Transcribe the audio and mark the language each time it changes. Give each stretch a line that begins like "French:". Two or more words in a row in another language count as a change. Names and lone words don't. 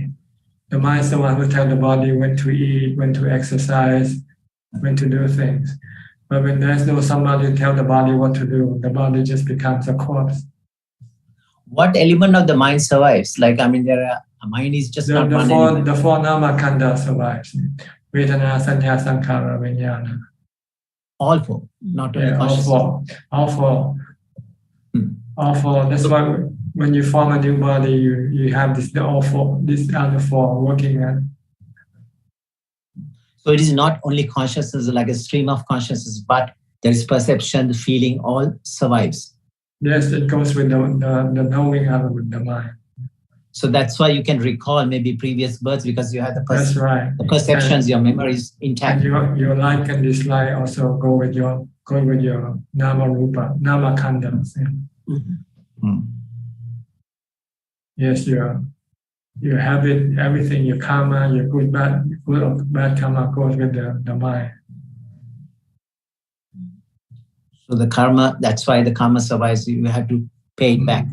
English: The mind is the one who tells the body when to eat, when to exercise, when to do things. But when there's no somebody to tell the body what to do, the body just becomes a corpse. What element of the mind survives? Like, mind is just not one element. The four
Pali: nama khandha
English: survives.
Pali: Vedana, sanya, sankhara, vijnana.
English: All four, not only consciousness. All four. All four. That's why when you form a new body, you have these other four working on. So it is not only consciousness, like a stream of consciousness, but there is perception, the feeling, all survives. Yes, it goes with the knowing other with the mind. So that's why you can recall maybe previous births, because you have the the perceptions, your memory is intact. And your like and dislike also go with your
Pali: nama rupa, nama khandha.
English: Yes, your habit, everything, your karma, your good or bad karma goes with the mind. So the karma, that's why the karma survives. You have to pay it back.